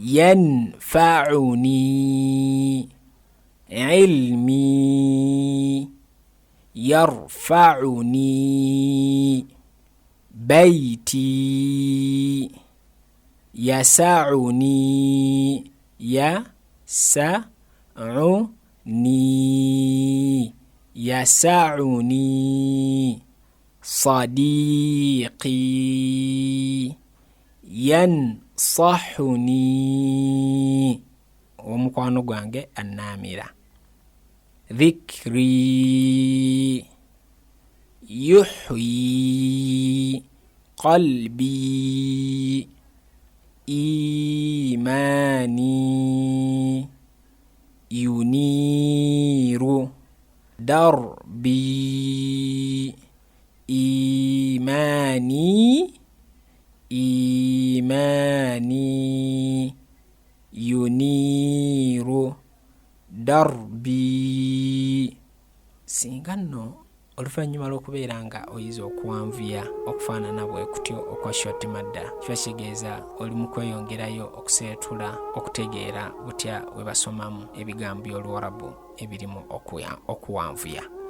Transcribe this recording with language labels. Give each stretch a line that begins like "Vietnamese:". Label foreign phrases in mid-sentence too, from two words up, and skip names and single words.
Arabic: ينفعني علمي يرفعني بيتي يسعني يسعني, يسعني صديقي ينصحني,
Ganda: omukwano gwange annamira.
Arabic: ذكري يحيي قلبي إيماني, ينير دربي إيماني إيماني ينير دربي.
Ganda: Singa nno oluvannyuma lw'okubeera nga oyiza okuwanvuya okufaanana bwe kutyo okwa short madda, kiba kitegeeza oli mu kweyongerayo okuseetula okutegeera butya we basomamu ebigambo by'Oluwarabu ebirimu okuwanvuya.